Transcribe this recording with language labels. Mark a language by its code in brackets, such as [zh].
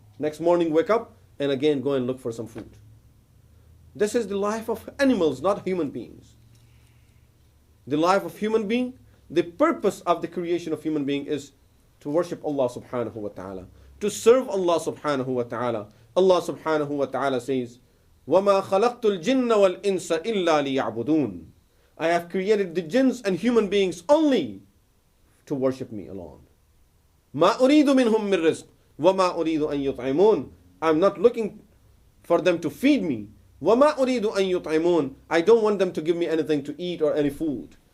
[en] Next morning wake up and again go and look for some food. This is the life of animals, not human beings. The life of human being, the purpose of the creation of human being is to worship Allah subhanahu wa ta'ala, to serve Allah subhanahu wa ta'ala. Allah subhanahu wa ta'ala says, [ar] وَمَا خَلَقْتُ الْجِنَّ وَالْإِنسَ إِلَّا لِيَعْبُدُونَ. [en] I have created the jinns and human beings only to worship me alone. [ar] مَا أُرِيدُ مِنْهُم مِّن رِزْقٍ وَمَا أُرِيدُ أَن يُطْعِمُونَ. [en] I'm not looking for them to feed me. [ar] وَمَا أُرِيدُ أَن يُطْعِمُونَ. [en] I don't want them to give me anything to eat or any food.